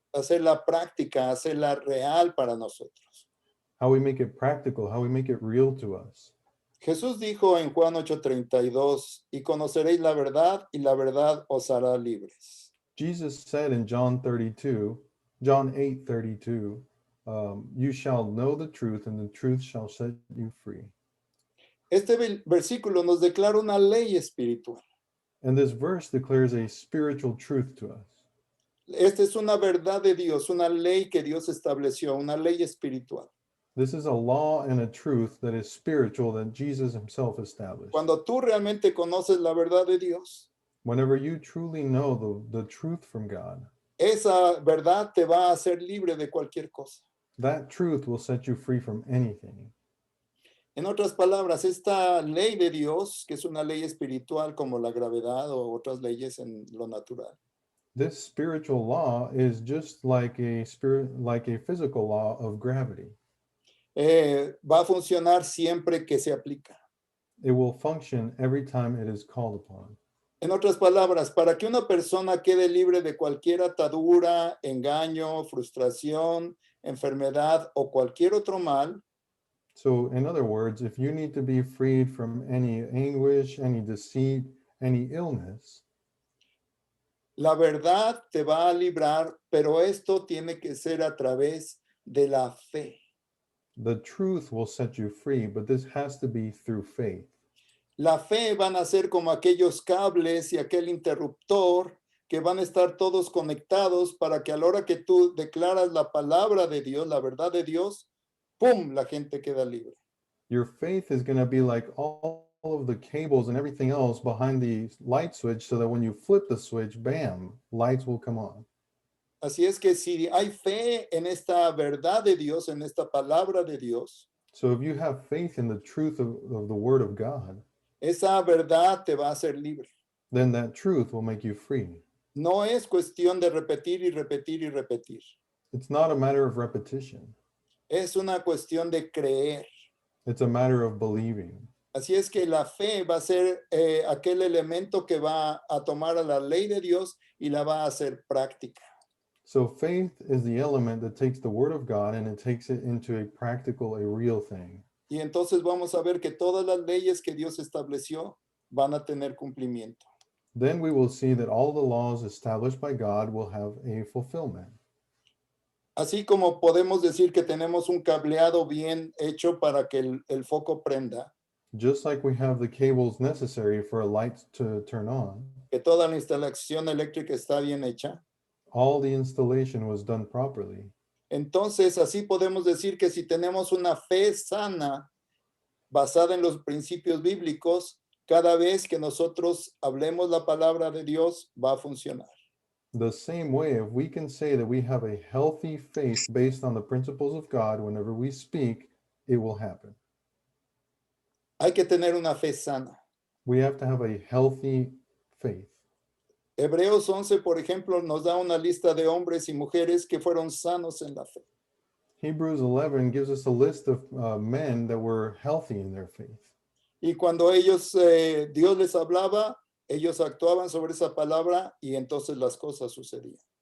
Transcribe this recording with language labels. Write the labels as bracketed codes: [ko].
[es] Hacerla práctica, hacerla real para nosotros. [en] How we make it practical, how we make it real to us. [es] Jesús dijo en Juan 8:32, y conoceréis la verdad, y la verdad os hará libres. [en] Jesus said in John 8:32, you shall know the truth, and the truth shall set you free. [es] Este versículo nos declara una ley espiritual. [en] And this verse declares a spiritual truth to us. [es] Esta es una verdad de Dios, una ley que Dios estableció, una ley espiritual. [en] This is a law and a truth that is spiritual that Jesus himself established. [es] Cuando tú realmente conoces la verdad de Dios, [en] Whenever you truly know the truth from God, [es] esa verdad te va a hacer libre de cualquier cosa. [en] that truth will set you free from anything. [es] En otras palabras, esta ley de Dios, que es una ley espiritual como la gravedad o otras leyes en lo natural, [en] This spiritual law is just like a physical law of gravity. [es] va a funcionar siempre que se aplica. [en] It will function every time it is called upon. [es] En otras palabras, para que una persona quede libre de cualquier atadura, engaño, frustración, enfermedad o cualquier otro mal, [en] So in other words, if you need to be freed from any anguish, any deceit, any illness, [es] la verdad te va a librar, pero esto tiene que ser a través de la fe. [en] the truth will set you free, but this has to be through faith. [es] La fe van a ser como aquellos cables y aquel interruptor que van a estar todos conectados para que a la hora que tú declaras la palabra de Dios, la verdad de Dios, ¡pum!, la gente queda libre. [en] Your faith is going to be like all of the cables and everything else behind the light switch so that when you flip the switch, bam, lights will come on. [es] Así es que si hay fe en esta verdad de Dios, en esta palabra de Dios, [en] So if you have faith in the truth of the word of God, [es] esa verdad te va a hacer libre. [en] then that truth will make you free. [es] No es cuestión de repetir y repetir y repetir. [en] It's not a matter of repetition. [es] Es una cuestión de creer. [en] It's a matter of believing. [es] Así es que la fe va a ser aquel elemento que va a tomar a la ley de Dios y la va a hacer práctica. [en] So faith is the element that takes the word of God and it takes it into a practical, a real thing. [es] Y entonces vamos a ver que todas las leyes que Dios estableció van a tener cumplimiento. [en] Then we will see that all the laws established by God will have a fulfillment. [es] Así como podemos decir que tenemos un cableado bien hecho para que el foco prenda, [en] Just like we have the cables necessary for a light to turn on, [es] que toda la instalación eléctrica está bien hecha. [en] all the installation was done properly. [es] Entonces, así podemos decir que si tenemos una fe sana basada en los principios bíblicos, cada vez que nosotros hablemos la palabra de Dios va a funcionar. [en] The same way, if we can say that we have a healthy faith based on the principles of God, whenever we speak, it will happen. [es] Hay que tener una fe sana. [en] We have to have a healthy faith. [es] Hebreos 11, por ejemplo, nos da una lista de hombres y mujeres que fueron sanos en la fe. [en] Hebrews 11 gives us a list of men that were healthy in their faith. [es] Y cuando ellos, Dios les hablaba, ellos actuaban sobre esa palabra y entonces las cosas sucedían.